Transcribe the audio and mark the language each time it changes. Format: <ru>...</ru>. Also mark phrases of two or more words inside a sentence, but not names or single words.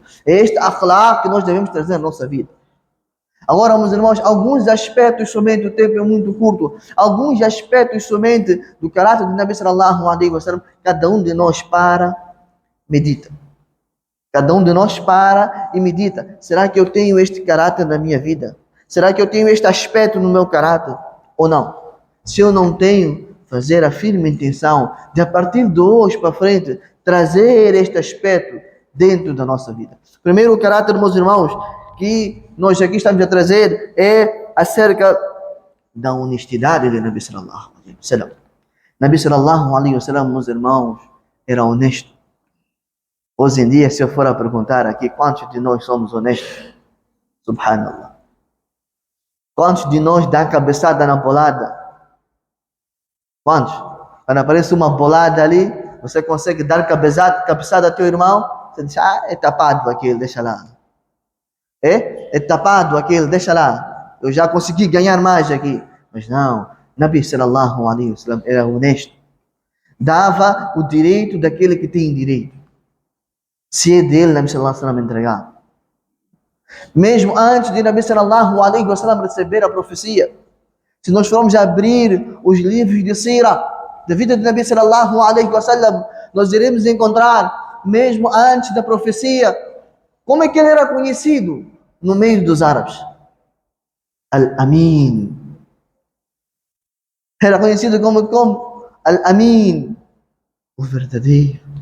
<pt>É este akhlaq que nós devemos trazer na nossa vida. Agora, meus irmãos, alguns aspectos somente, o tempo é muito curto, alguns aspectos somente do caráter de Nabi</pt> <ar>صلى الله عليه وسلم,</ar> <pt>cada um de nós para, medita. Cada um de nós para e medita. Será que eu tenho este caráter na minha vida? Será que eu tenho este aspecto no meu caráter? Ou não? Se eu não tenho, fazer a firme intenção de a partir de hoje para frente, trazer este aspecto dentro da nossa vida. Primeiro, o caráter, meus irmãos, que nós aqui estamos a trazer é acerca da honestidade de Nabi</pt> <ar>صلى الله عليه وسلم.</ar> <pt>Nabi</pt> <ar>صلى الله عليه وسلم,</ar> <pt>meus irmãos, era honesto. Hoje em dia, se eu for a perguntar aqui, quantos de nós somos honestos? Subhanallah. Quantos de nós dá cabeçada na bolada? Quantos? Quando aparece uma bolada ali, você consegue dar cabeçada ao teu irmão? Você diz, é tapado aquele, deixa lá. É tapado aquele, deixa lá. Eu já consegui ganhar mais aqui. Mas não, Nabi</pt> <ar>صلى الله عليه وسلم</ar> <pt>era honesto. Dava o direito daquele que tem direito. Se é dele, Nabi</pt> <ar>صلى الله عليه وسلم</ar> <pt>entregar. Mesmo antes de Nabi</pt> <ar>صلى الله عليه وسلم</ar> <pt>receber a profecia, se nós formos abrir os livros de Sira, da vida de Nabi</pt> <ar>صلى الله عليه وسلم,</ar> <pt>nós iremos encontrar, mesmo antes da profecia, como é que ele era conhecido no meio dos árabes? Al-Amin. Era conhecido como Al-Amin, o verdadeiro.</pt>